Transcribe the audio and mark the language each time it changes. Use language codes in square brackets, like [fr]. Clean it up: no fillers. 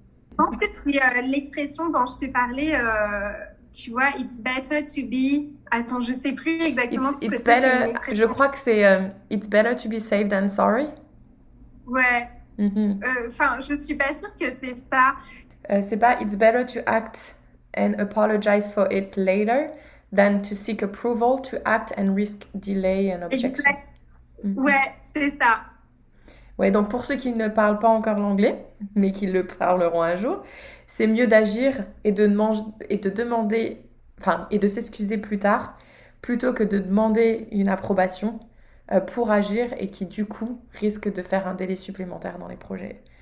[fr] Je pense que c'est l'expression dont je te parlais, tu vois, [en] it's better to be. [fr] Attends, je sais plus exactement ce que [en] It's [fr] c'est. C'est une [en] better, [fr] expression. je crois que c'est [en] It's better to be safe than sorry. [fr] Ouais. Mhm. Enfin, je suis pas sûre que c'est ça. C'est pas [en] It's better to act and apologize for it later than to seek approval, to act and risk delay and objection. [fr] Exact. Ouais, c'est ça. Ouais, donc pour ceux qui ne parlent pas encore l'anglais, mais qui le parleront un jour, c'est mieux d'agir et de demander, enfin, et de s'excuser plus tard, plutôt que de demander une approbation pour agir et qui du coup risque de faire un délai supplémentaire dans les projets.